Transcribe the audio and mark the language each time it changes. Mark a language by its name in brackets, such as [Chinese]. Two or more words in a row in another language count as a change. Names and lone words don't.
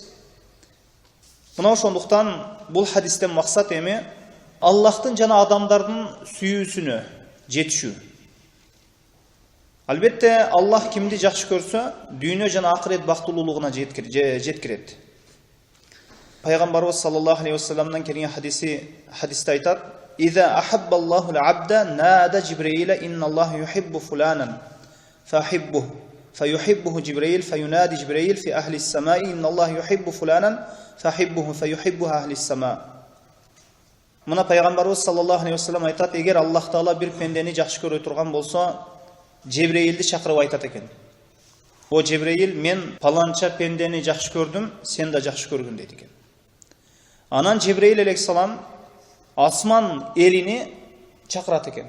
[Kyrgyz] Мына ошондуктан бул хадистен максат эми Аллахтын жана адамдардын сүйүүсүнө жетишүү. Албетте Аллах кимди жакшы көрсө, дүйнө жана акырет бактылуулугуна жеткирет. [Arabic] Пайгамбарыбыз صلى الله عليه وسلم [Kyrgyz] келген хадисте айтат: [Arabic] "إذا أحب الله العبد نادى جبريل إن الله يحب فلانا فأحببه فيحبه جبريل فينادي جبريل في أهل السماء إن الله يحب فلانا فأحببه فيحبه أهل السماء." [Kyrgyz] Мына Пайгамбарыбыз [Arabic] صلى الله عليه وسلم [Kyrgyz] айтат: "Эгер Аллах Таала бир пендени жакшы көрө турган болсо, Джибрейлди чакырып айтат экен. О Джибрейл, мен паланча пендени жакшы көрдүм, сен да жакшы көргүн" дейт экен. Анан Джибрейл алейхиссалам асман элини чакырат экен.